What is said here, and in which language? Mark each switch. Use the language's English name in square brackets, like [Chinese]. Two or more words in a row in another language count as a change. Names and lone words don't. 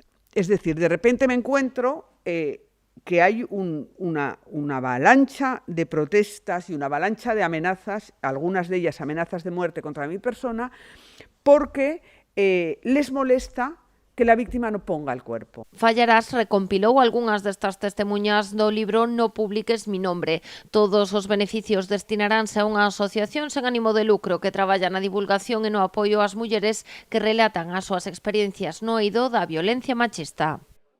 [Spanish] Es decir, de repente me encuentro que hay una avalancha de protestas y una avalancha de amenazas, algunas de ellas amenazas de muerte contra mi persona, porque les molesta que la víctima no ponga el cuerpo. [Galician] Fallarás recompilou algunhas destas testemuñas do libro No publiques mi nombre. Todos os beneficios destinaránse a unha asociación sen ánimo de lucro que traballa na divulgación e no apoio ás mulleres que relatan as súas experiencias no eido da violencia machista.